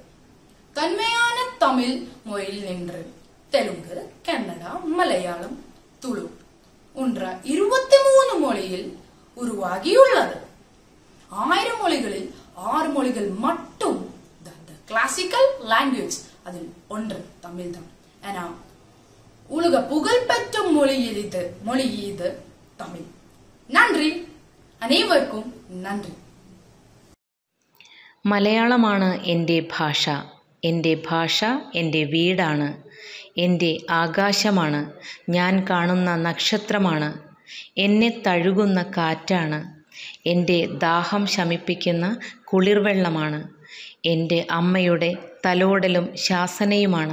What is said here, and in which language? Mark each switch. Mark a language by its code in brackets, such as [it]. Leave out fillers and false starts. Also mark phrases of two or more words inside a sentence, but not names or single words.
[ta] தன்மையான தமிழ் மொழியில் நின்று தெலுங்கு, கன்னடா, மலையாளம், துளு போன்ற 23 மொழியில் உருவாகியுள்ளது. 1000 மொழிகளில் 6 மொழிகள் மட்டும் [en] classical language, [ta] அதில் ஒன்று தமிழ் தான். ஏன்னா உலக புகழ்பெற்ற மொழி இது தமிழ். நன்றி, [ml] അനേവർക്കും നന്ദി. മലയാളമാണ് എൻ്റെ ഭാഷ. എൻ്റെ ഭാഷ എൻ്റെ വീടാണ്, എൻ്റെ ആകാശമാണ്, ഞാൻ കാണുന്ന നക്ഷത്രമാണ്, എന്നെ തഴുകുന്ന കാറ്റാണ്, എൻ്റെ ദാഹം ശമിപ്പിക്കുന്ന കുളിർവെള്ളമാണ്, എൻ്റെ അമ്മയുടെ തലോടലും ശാസനയുമാണ്.